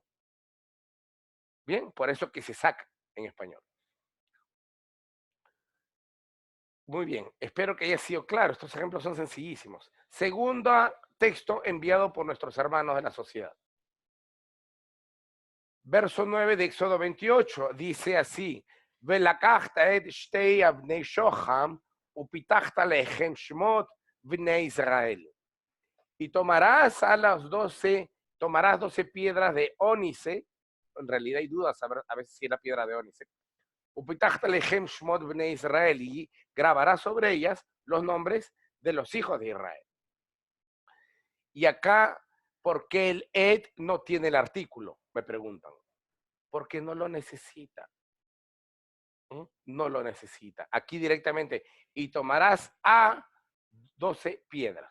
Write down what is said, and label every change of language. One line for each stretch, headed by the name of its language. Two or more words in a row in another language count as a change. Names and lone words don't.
Spanish: Bien, por eso que se saca en español. Muy bien, espero que haya sido claro. Estos ejemplos son sencillísimos. Segundo texto enviado por nuestros hermanos de la sociedad. Verso 9 de Éxodo 28 dice así:
Hebrew: ולקחת את שתי אבני שהם ופתחת עליהם שמות בני ישראל.
Spanish: Y tomarás 12 piedras de ónice. En realidad hay dudas a veces si era piedra de ónice.
Hebrew: ופתחת עליהם שמות בני ישראל,
Spanish: y grabarás sobre ellas los nombres de los hijos de Israel. Y acá, ¿por qué el ed no tiene el artículo? Me preguntan. Porque no lo necesita. No lo necesita. Aquí directamente, y tomarás a 12 piedras.